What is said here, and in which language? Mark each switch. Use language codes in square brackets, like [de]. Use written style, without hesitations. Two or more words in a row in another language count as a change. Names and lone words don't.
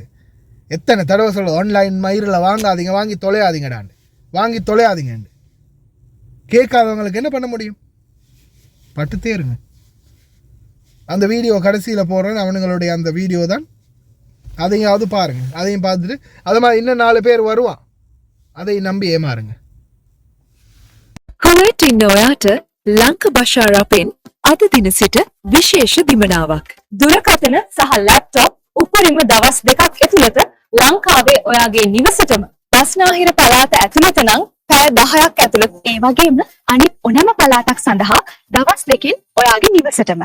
[ta] எத்தனை தடவை சொல்கிறது, ஆன்லைன் மயிரில் வாங்காதீங்க, வாங்கி தொலையாதீங்கன்னு. கேட்காதவங்களுக்கு என்ன பண்ண முடியும்? பட்டுத்தே இருங்க. அந்த வீடியோ கடைசியில் போடுறேன், அவனுங்களுடைய அந்த வீடியோ தான். அதையாவது பாருங்கள். அதையும் பார்த்துட்டு அது மாதிரி இன்னும் 4 பேர் வருவான், அதை நம்பி ஏமாறுங்க. [si] කුවේට් ඉන්න ඔයාට ලංක බෂාරපෙන් අද දින සිට විශේෂ දිමනාවක්. දුරකථන සහ ලැප්ටොප් උපරිම දවස් 2ක් ඇතුළත ලංකාවේ ඔයාගේ නිවසටම බස්නාහිර පළාත ඇතුළත නම් පැය 10ක් ඇතුළත ඒ වගේම අනිත් ඕනෑම පළාතක් සඳහා දවස් 2කින් ඔයාගේ නිවසටම